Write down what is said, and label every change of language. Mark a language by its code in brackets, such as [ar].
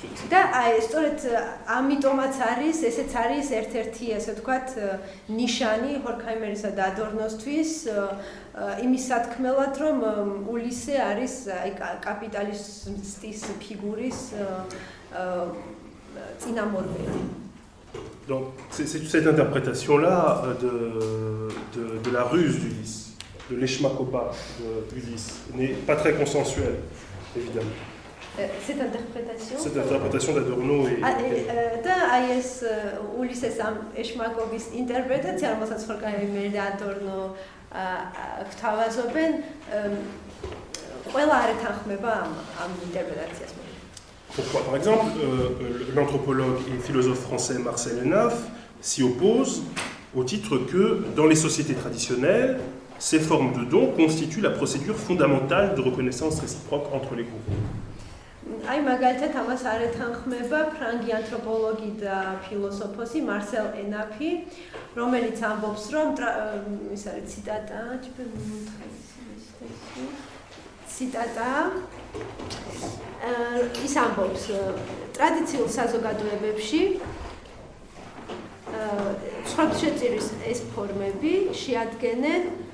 [ka] და აი სწორედ ამიტომაც არის, ესეც არის ერთ-ერთი ასე ვთქვათ ნიშანი ჰორქაიმერისა და ადორნოსთვის იმის სათქმელად, რომ ულისე არის აი კაპიტალისტის ფიგურის წინამორბედი. [fr] Donc c'est cette interprétation-là de la ruse d'Ulysse, de l'eshmakoba d'Ulysse, n'est pas très consensuelle, évidemment. Cette interprétation d'Adorno et [ka] და აი ეს ულისეს ამ ეშმაკობის ინტერპრეტაცია, რომელსაც ჰორქაიმერი და ადორნო გვთავაზობენ, ყველა არ ეთანხმება ამ ინტერპრეტაციას. [fr] Pourquoi? Par exemple, l'anthropologue et philosophe français Marcel Henneff s'y oppose au titre que, dans les sociétés traditionnelles, ces formes de dons constituent la procédure fondamentale de reconnaissance réciproque entre les groupes. [ka] აი მაგალითად ამას არ ეთანხმება ფრანგი ანთროპოლოგი და ფილოსოფოსი მარსელ ენაფი, რომელიც ამბობს, რომ ის არის ციტატა, ის ამბობს, ტრადიციულ საზოგადოებებში სხვა შეწირვის ეს ფორმები შეადგენენ